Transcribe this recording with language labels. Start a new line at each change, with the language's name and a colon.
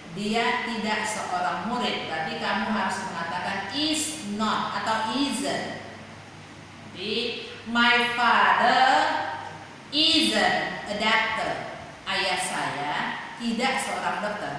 Indonesian: Dia tidak seorang murid. Berarti kamu harus mengatakan
English: is not
Indonesian: atau isn't.
English: Jadi my father isn't a doctor.
Indonesian: Ayah saya tidak seorang dokter.